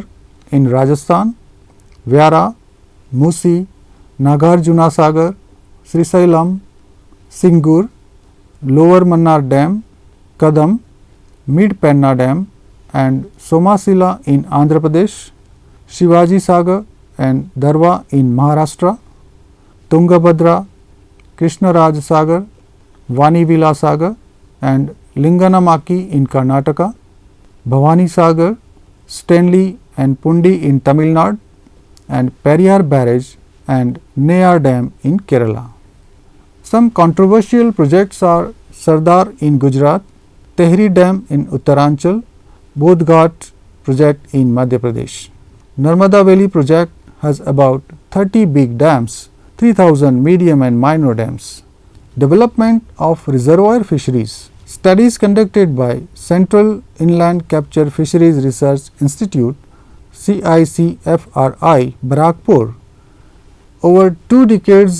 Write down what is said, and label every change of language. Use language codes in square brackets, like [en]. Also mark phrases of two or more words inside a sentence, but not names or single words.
[en] in Rajasthan, Vyara, Musi, Nagarjuna Sagar, Srisailam, Singur, Lower Mannar Dam, Kadam, Mid Penna Dam and Somasila in Andhra Pradesh, Shivaji Sagar and Darwa in Maharashtra, Tungabhadra, Krishnaraj Sagar, Vanivila Sagar and Linganamaki in Karnataka, Bhavani Sagar, Stanley and Pundi in Tamil Nadu and Periyar Barrage and Neyar Dam in Kerala. Some controversial projects are Sardar in Gujarat, Tehri Dam in Uttaranchal, Bodhghat project in Madhya Pradesh. Narmada Valley project has about 30 big dams, 3000 medium and minor dams. Development of reservoir fisheries. Studies conducted by Central Inland Capture Fisheries Research Institute CICFRI, Barakpur, over 2 decades